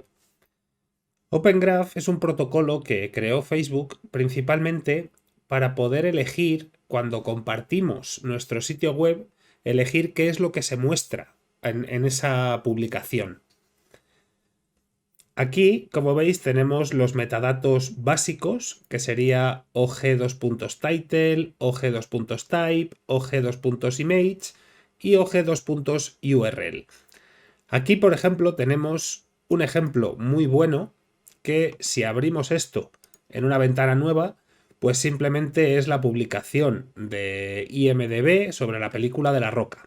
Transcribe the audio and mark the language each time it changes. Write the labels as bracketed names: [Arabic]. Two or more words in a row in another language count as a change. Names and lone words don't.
[Spanish] Open Graph es un protocolo que creó Facebook principalmente para poder elegir, cuando compartimos nuestro sitio web, elegir qué es lo que se muestra en esa publicación. Aquí, como veis, tenemos los metadatos básicos, que sería og2.title, og2.type, og2.image y og2.url. Aquí, por ejemplo, tenemos un ejemplo muy bueno que si abrimos esto en una ventana nueva, pues simplemente es la publicación de IMDb sobre la película de La Roca.